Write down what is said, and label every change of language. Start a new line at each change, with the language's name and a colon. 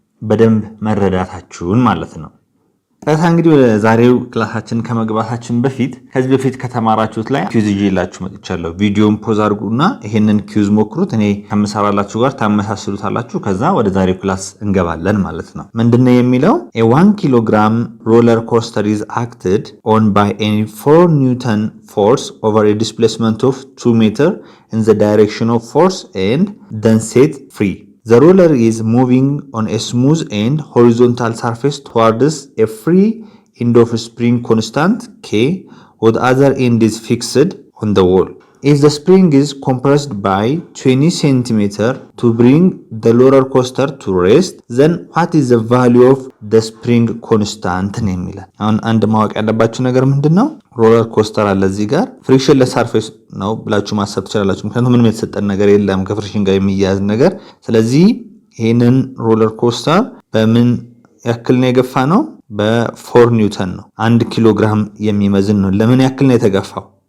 Amharic: በደንብ መረዳታችሁን ማለት ነው። ታታ እንግዲህ ወደ ዛሬው ክላሳችን ከመግባታችን በፊት ከዚህ በፊት ከተማራችሁት ላይ ኪውዝ ይዤላችሁ መጥቻለሁ። ቪዲዮን ፖዝ አድርጉና ይሄንን ኪውዝ ሞክሩት። እኔ ከምሰራላችሁ ጋር ታመሳስሉታላችሁ። ከዛ ወደ ዛሬው ክላስ እንገባለን ማለት ነው። ምንድነው የሚለው
English: a 1 kilogram roller coaster is acted on by a 4 Newton force over a displacement of 2 meter in the direction of force and then set free. The roller is moving on a smooth and horizontal surface towards a free end of spring constant K, while the other end is fixed on the wall. If the spring is compressed by 20 cm to bring the roller coaster to rest, then what is the value of the spring constant?
Amharic: የሚላል አሁን አንድ ማወቅ ያለባችሁ ነገር ምንድነው? ሮለር ኮስተር አለ እዚህ ጋር ፍሪክሽን ለሰርፌስ ነው ብላችሁ ማሰብ ትችላላችሁ። ምክንያቱም ምንም የተሰጠን ነገር የለም ከፍሪክሽን ጋር የሚያያዝ ነገር። ስለዚህ ይሄንን ሮለር ኮስተር በምን ያክል ነው የገፋ ነው? በ4 ኒውተን ነው። 1 ኪሎ ግራም የሚመዝን ነው። ለምን ያክል ነው የተገፋው?